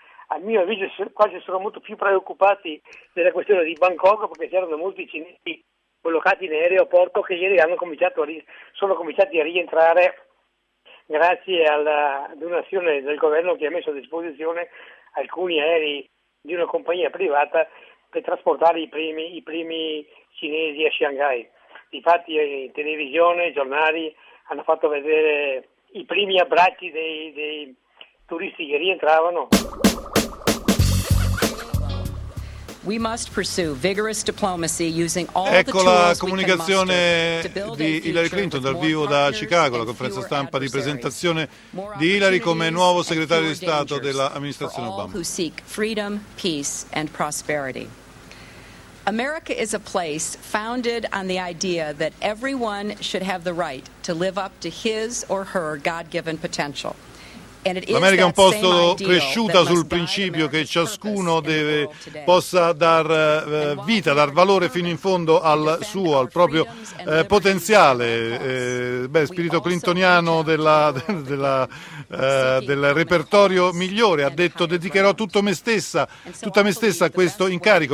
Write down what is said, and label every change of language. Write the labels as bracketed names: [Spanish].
[Italian] A mio avviso quasi sono molto più preoccupati della questione di Bangkok, perché c'erano molti cinesi collocati in aeroporto che ieri sono cominciati a rientrare grazie alla donazione del governo, che ha messo a disposizione alcuni aerei di una compagnia privata per trasportare i primi cinesi a Shanghai. Difatti in televisione, i giornali hanno fatto vedere i primi abbracci dei turisti che rientravano. [English] We must pursue vigorous diplomacy using all the tools. [Italian] La comunicazione di Hillary Clinton dal vivo da Chicago, la conferenza stampa di presentazione di Hillary come nuovo segretario di Stato dell'amministrazione Obama. [English] Who seek freedom, peace and prosperity. America is a place founded on the idea that everyone should have the right to live up to his or her God-given potential. [Italian] L'America è un posto cresciuta sul principio che ciascuno deve, possa dar vita, dar valore fino in fondo al suo, al proprio potenziale. Beh, spirito clintoniano del repertorio migliore, ha detto: dedicherò tutto me stessa, tutta me stessa a questo incarico.